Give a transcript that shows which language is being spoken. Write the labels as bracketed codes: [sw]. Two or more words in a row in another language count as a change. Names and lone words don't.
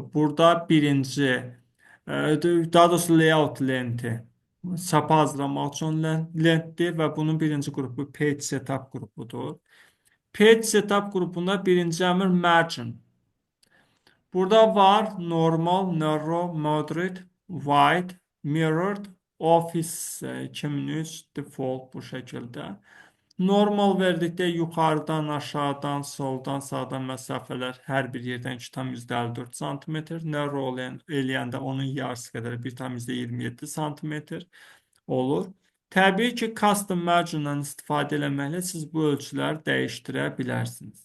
[az] Burada birinci, daha doğrusu layout lenti çapa hazırlamaq üçün lentdir və bunun birinci qrupu [en] page setup [az] qrupudur. [en] Page setup [az] qrupunda birinci əmr margin. Burada var normal, [en] narrow, moderate, wide, mirrored, office 2003 default [az] bu şəkildə. Normal verdikdə yuxarıdan, aşağıdan, soldan, sağdan məsafələr hər bir yerdən 2,54 cm. Narrow eləyəndə onun yarısı qədər 1,27 cm olur. Təbii ki, [en] custom margin-dan [az] istifadə eləməklə siz bu ölçüləri dəyişdirə bilərsiniz.